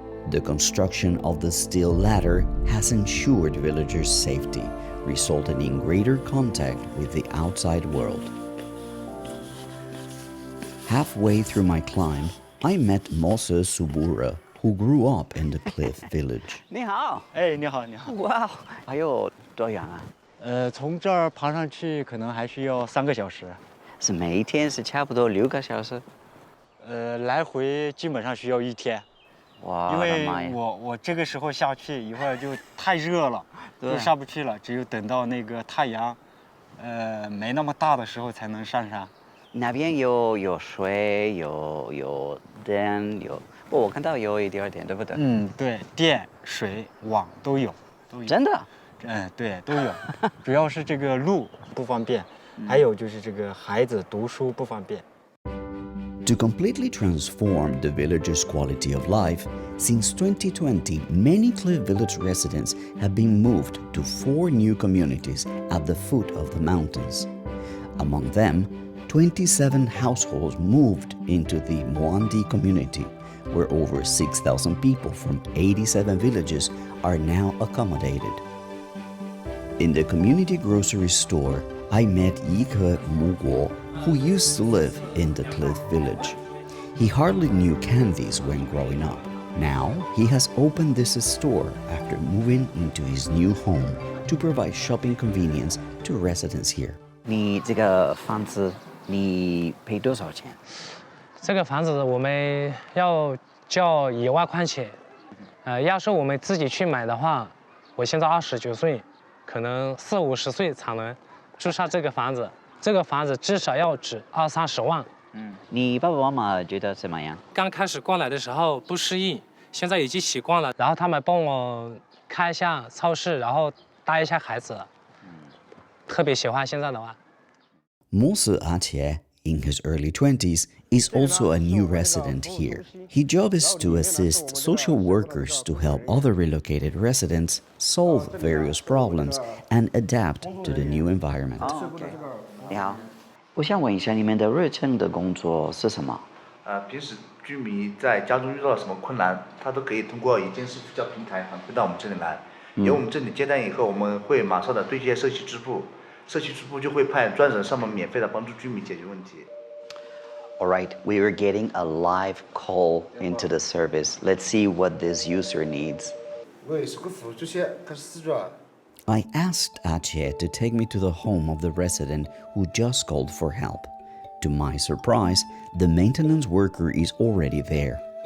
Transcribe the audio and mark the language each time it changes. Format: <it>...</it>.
<en>The construction of the steel ladder has ensured villagers' safety, resulting in greater contact with the outside world. Halfway through my climb, I met Mose Subura, who grew up in the Cliff Village.</en> <zh>你好，哎，你好，你好。哇，还有多远啊？从这儿爬上去可能还需要3个小时。是每一天是差不多6个小时？来回基本上需要1天。哇，因为我的妈呀！我这个时候下去一会儿就太热了，就下不去了，只有等到那个太阳，没那么大的时候才能上山。那边有水，有电，我看到有一点点，对不对？嗯，对，电、水、网都有，都有。真的？对，都有。主要是这个路不方便，还有就是这个孩子读书不方便。</zh> <en>To completely transform the villagers' quality of life, since 2020, many Cliff Village residents have been moved to 4 new communities at the foot of the mountains. Among them, 27 households moved into the Muandi community, where over 6,000 people from 87 villages are now accommodated. In the community grocery store, I met Yike Muguo, who used to live in the Cliff Village. He hardly knew candies when growing up. Now, he has opened this store after moving into his new home to provide shopping convenience to residents here.</en> <zh>你这个房子你赔多少钱？这个房子我们要交1万块钱。要是我们自己去买的话，我现在29岁，可能40、50岁才能住上这个房子。这个房子至少要值20-30万。你爸爸妈妈觉得怎么样？刚开始过来的时候不适应，现在已经习惯了。然后他们帮我开一下超市，然后带一下孩子。特别喜欢现在的话。</zh> <en>Mose Atie, in his early 20s, is also a new resident here. His job is to assist social workers to help other relocated residents solve various problems and adapt to the new environment.</en> <zh>你好，我想问一下，你们的日常的工作是什么？平时居民在家中遇到了什么困难，他都可以通过一件事叫平台反馈到我们这里来。由我们这里接单以后，我们会马上的对接社区支部，社区支部就会派专人上门免费的帮助居民解决問題。</zh> <en>All right, we are getting a live call into the service. Let's see what this user needs. I asked Ache to take me to the home of the resident who just called for help. To my surprise, the maintenance worker is already there.</en>